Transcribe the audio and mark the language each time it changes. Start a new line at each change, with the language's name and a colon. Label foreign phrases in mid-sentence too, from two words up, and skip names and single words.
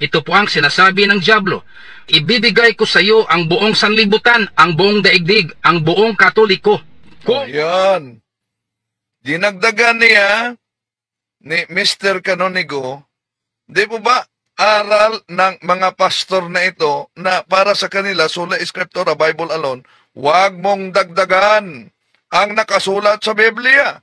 Filipino: Ito po ang sinasabi ng Diablo. Ibibigay ko sa iyo ang buong sanlibutan, ang buong daigdig, ang buong Katoliko. Yan. Dinagdagan niya ni Mr. Canonigo, di po ba aral ng mga pastor na ito na para sa kanila,
Latin: sola scriptura,
English: Bible alone,
Filipino: huwag mong dagdagan ang nakasulat sa Biblia.